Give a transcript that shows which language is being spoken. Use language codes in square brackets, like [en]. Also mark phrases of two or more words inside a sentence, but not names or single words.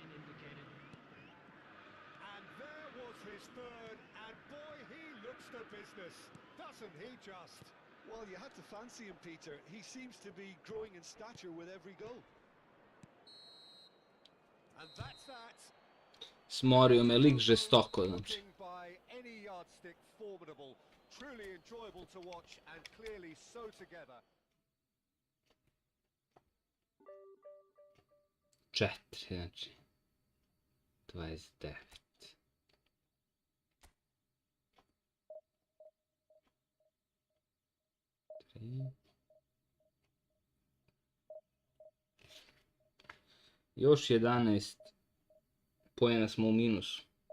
[en] And there was his third, and boy, he looks the business. Doesn't he just? Well, you have to fancy him, Peter. He seems to be growing in stature with every goal. And that's that. [sr] Smorio me lik žestoko, znači. [en] Looking by any yardstick formidable. Truly enjoyable to watch and clearly so together. [sr] 4, znači. 29. Još 11 poena smo u minusu.